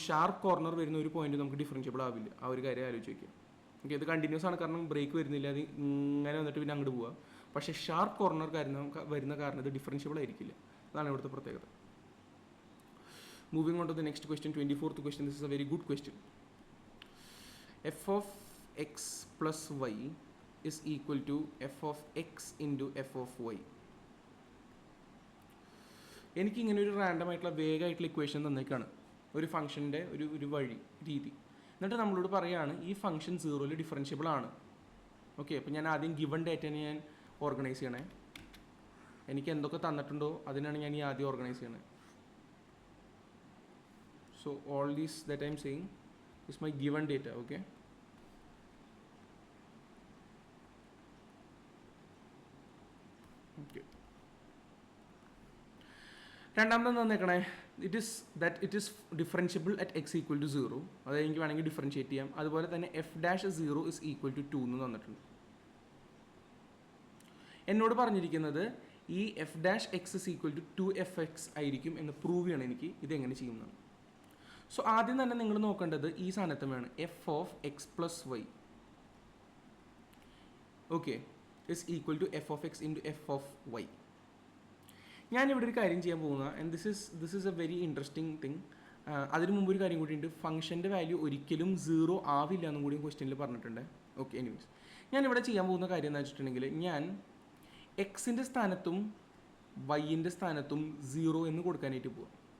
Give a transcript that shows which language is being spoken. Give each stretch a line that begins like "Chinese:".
Malayalam: Sharp corner വരുന്ന ഒരു point നമുക്ക് ഡിഫറൻഷ്യബിൾ ആവില്ല. ആ ഒരു കാര്യം ആലോചിച്ച് വയ്ക്കുക. ഓക്കെ, ഇത് കണ്ടിന്യൂസ് ആണ്, കാരണം ബ്രേക്ക് വരുന്നില്ല. അത് ഇങ്ങനെ വന്നിട്ട് പിന്നെ അങ്ങോട്ട് പോവുക. പക്ഷേ ഷാർപ്പ് കോർണർ വരുന്ന കാരണം ഇത് ഡിഫറൻഷ്യബിൾ ആയിരിക്കില്ല. അതാണ് ഇവിടുത്തെ പ്രത്യേകത.
English: Moving on to the next question, 24th question. This is a very good question. f of x plus y is equal to f of x into f of y.
Malayalam: എനിക്കിങ്ങനെ ഒരു random ആയിട്ടുള്ള വേഗമായിട്ടുള്ള equation തന്നേക്കാണ്, ഒരു ഫംഗ്ഷൻ്റെ ഒരു വഴി രീതി. എന്നിട്ട് നമ്മളോട് പറയുകയാണ് ഈ ഫംഗ്ഷൻ 0ൽ ഡിഫറൻഷ്യബിൾ ആണ്. ഓക്കെ, അപ്പോൾ ഞാൻ ആദ്യം ഗിവൺ ഡേറ്റനെ ഞാൻ ഓർഗനൈസ് ചെയ്യണേ. എനിക്ക് എന്തൊക്കെ തന്നിട്ടുണ്ടോ അതിനാണ് ഞാൻ ഈ ആദ്യം ഓർഗനൈസ് ചെയ്യണേ.
English: So all these that I am saying is my given data. Okay, okay.
Malayalam: രണ്ടാമത്തെ തന്നേക്കണേ,
English: It is differentiable at x equal to 0.
Malayalam: അതായത് എനിക്ക് വേണമെങ്കിൽ ഡിഫറൻഷ്യേറ്റ് ചെയ്യാം. അതുപോലെ തന്നെ f'(0)
English: is equal to 2
Malayalam: എന്ന് തന്നിട്ടുണ്ട്. എന്നോട് പറഞ്ഞിരിക്കുന്നത് ഈ f'(x)
English: is equal to 2fx
Malayalam: ആയിരിക്കും എന്ന് പ്രൂവ് ചെയ്യണം എനിക്ക്. ഇതെങ്ങനെ ചെയ്യുന്നതാണ്. സോ ആദ്യം തന്നെ നിങ്ങൾ നോക്കേണ്ടത് ഈ സാധനത്വമാണ്
English: f of x plus y. Okay, is equal to f of x into f of y.
Malayalam: ഞാനിവിടെ ഒരു കാര്യം ചെയ്യാൻ പോകുന്ന,
English: And this is a very interesting thing.
Malayalam: അതിന് മുമ്പ് ഒരു കാര്യം കൂടിയുണ്ട്. ഫംഗ്ഷൻ്റെ വാല്യൂ ഒരിക്കലും 0 ആവില്ല എന്നും കൂടി ക്വസ്റ്റ്യനിൽ പറഞ്ഞിട്ടുണ്ട്. ഓക്കെ, എനിവേസ് ഞാനിവിടെ ചെയ്യാൻ പോകുന്ന കാര്യം എന്ന് വെച്ചിട്ടുണ്ടെങ്കിൽ ഞാൻ എക്സിൻ്റെ സ്ഥാനത്തും വൈൻ്റെ സ്ഥാനത്തും 0 എന്ന് കൊടുക്കാനായിട്ട് പോവാം.